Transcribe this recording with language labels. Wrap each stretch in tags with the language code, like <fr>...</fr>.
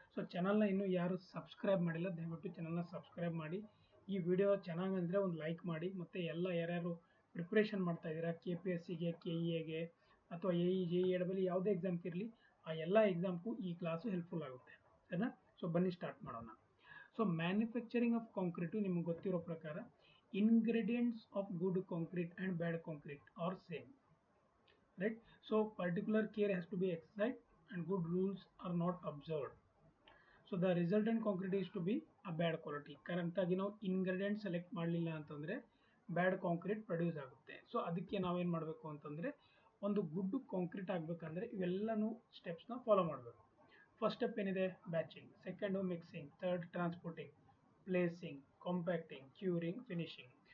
<kn>So ಚಾನಲ್ನ ಇನ್ನೂ ಯಾರು ಸಬ್ಸ್ಕ್ರೈಬ್ ಮಾಡಿಲ್ಲ ದಯವಿಟ್ಟು ಚಾನಲ್ನ ಸಬ್ಸ್ಕ್ರೈಬ್ ಮಾಡಿ. ಈ ವಿಡಿಯೋ ಚೆನ್ನಾಗಂದರೆ ಒಂದು ಲೈಕ್ ಮಾಡಿ. ಮತ್ತು ಎಲ್ಲ ಯಾರ್ಯಾರು ಪ್ರಿಪ್ರೇಷನ್ ಮಾಡ್ತಾ ಇದ್ದೀರಾ KPSCಗೆ, KEAಗೆ ಅಥವಾ AE JEE ಯಾವುದೇ ಎಕ್ಸಾಮ್ಗೆ ಇರಲಿ, ಆ ಎಲ್ಲ ಎಕ್ಸಾಮ್ಗೂ ಈ ಕ್ಲಾಸು ಹೆಲ್ಪ್ಫುಲ್ ಆಗುತ್ತೆ, ಸರಿನಾ. ಸೊ ಬನ್ನಿ ಸ್ಟಾರ್ಟ್ ಮಾಡೋಣ.</kn> <en>so manufacturing of concrete</en> <kn>ನಿಮ್ಗೆ ಗೊತ್ತಿರೋ ಪ್ರಕಾರ</kn> <en>ingredients of good concrete and bad concrete are same, right. So particular care has to be exercised and good rules are not observed. So the resultant concrete is to be a bad quality.</en> <kn>Correct ಆಗಿ ನಾವು ingredient select ಮಾಡಲಿಲ್ಲ ಅಂತಂದರೆ ಬ್ಯಾಡ್ concrete produce ಆಗುತ್ತೆ. So ಅದಕ್ಕೆ ನಾವೇನು ಮಾಡಬೇಕು ಅಂತಂದರೆ, ಒಂದು ಗುಡ್ ಕಾಂಕ್ರೀಟ್ ಆಗಬೇಕಂದ್ರೆ ಇವೆಲ್ಲನೂ ಸ್ಟೆಪ್ಸ್ನ ಫಾಲೋ ಮಾಡಬೇಕು. ಫಸ್ಟ್ ಸ್ಟೆಪ್ ಏನಿದೆ, batching. Second mixing. Third transporting, placing, ಕಾಂಪ್ಯಾಕ್ಟಿಂಗ್, curing, finishing.</kn>